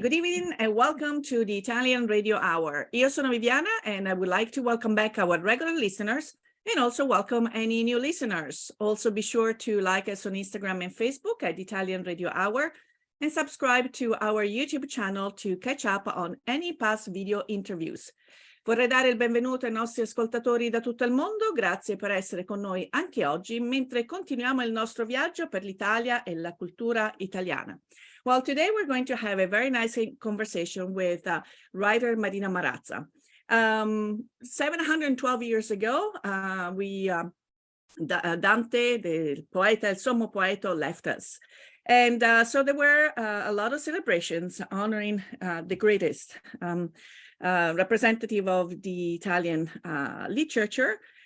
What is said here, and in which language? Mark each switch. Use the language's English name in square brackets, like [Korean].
[English] Good evening and welcome to the Italian Radio Hour. [Italian] Io sono Viviana [English] and I would like to welcome back our regular listeners and also welcome any new listeners. Also be sure to like us on Instagram and Facebook at Italian Radio Hour and subscribe to our YouTube channel to catch up on any past video interviews. [Italian] Vorrei dare il benvenuto ai nostri ascoltatori da tutto il mondo. Grazie per essere con noi anche oggi mentre continuiamo il nostro viaggio per l'Italia e la cultura italiana. [English] Well, today we're going to have a very nice conversation with writer Marina Marazza. 712 years ago, Dante, the poeta, [Italian] il sommo poeta, [English] left us. And so there were a lot of celebrations honoring the greatest representative of the Italian literature.